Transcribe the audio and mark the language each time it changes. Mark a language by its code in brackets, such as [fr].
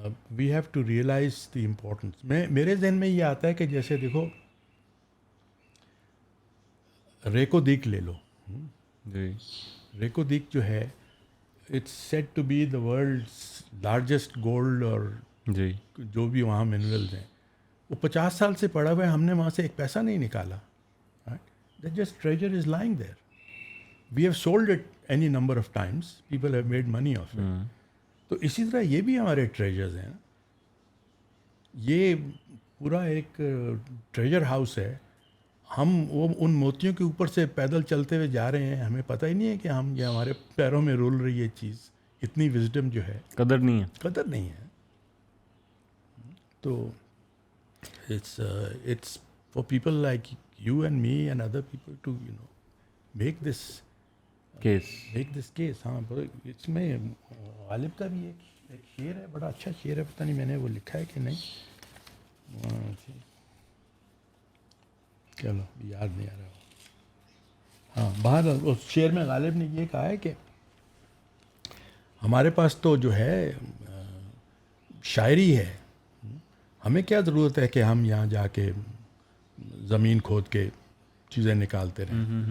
[en] We have to realize the importance. [ur] میرے ذہن میں یہ آتا ہے کہ جیسے دیکھو ریکو دیک لے لو. جی. [en] Reko Diq [ur] جو ہے [en] it's said to be the world's largest gold اور [ur] جی جو بھی وہاں منرلز ہیں, وہ 50 سال سے پڑا ہوا ہے, ہم نے وہاں سے ایک پیسہ نہیں نکالا. [en] That just treasure is lying there. We have sold it any number of times. People have made money of it. [ur] تو اسی طرح یہ بھی ہمارے ٹریجرز ہیں. یہ پورا ایک ٹریجر ہاؤس ہے. ہم وہ ان موتیوں کے اوپر سے پیدل چلتے ہوئے جا رہے ہیں, ہمیں پتہ ہی نہیں ہے کہ ہم یہ ہمارے پیروں میں رول رہی ہے چیز. اتنی وزڈم جو ہے, قدر نہیں ہے. تو [en] it's for people like you and me and other people to make this case. [ur] ہاں, اس میں غالب کا بھی ایک شعر ہے, بڑا اچھا شعر ہے, پتہ نہیں میں نے وہ لکھا ہے کہ نہیں, چلو یاد نہیں آ رہا. ہاں, باہر اس شعر میں غالب نے یہ کہا ہے کہ ہمارے پاس تو جو ہے شاعری ہے, ہمیں کیا ضرورت ہے کہ ہم یہاں جا کے زمین کھود کے چیزیں نکالتے رہیں.